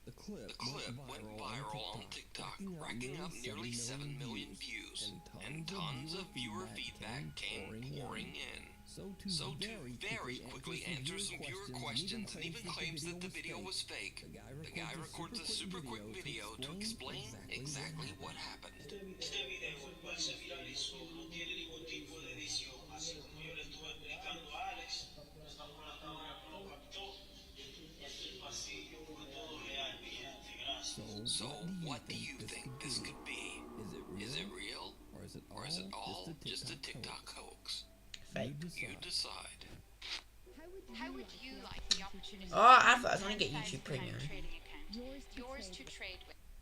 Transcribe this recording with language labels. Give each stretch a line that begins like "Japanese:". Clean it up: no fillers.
English: The clip went viral on TikTok, racking up nearly 7 million views, and tons of viewer feedback came pouring in. So to very quickly answer some viewer questions and even claims that the video was fake, the guy records a super quick video to explain exactly what happened.
Spanish: Este video, el cual se viralizó, no tiene ningún tipo de edición, así como yo le estuve explicando a Alex. Esta fue la cámara que lo captó. El pasillo fue todo real, mi gente, gracias.
English: So, what do you think this could be? Is it real? Or is it all just a TikTok hoax? Fake. You decide. How would you like the opportunity? Oh, I thought I was gonna get YouTube Premium. Yours to trade with.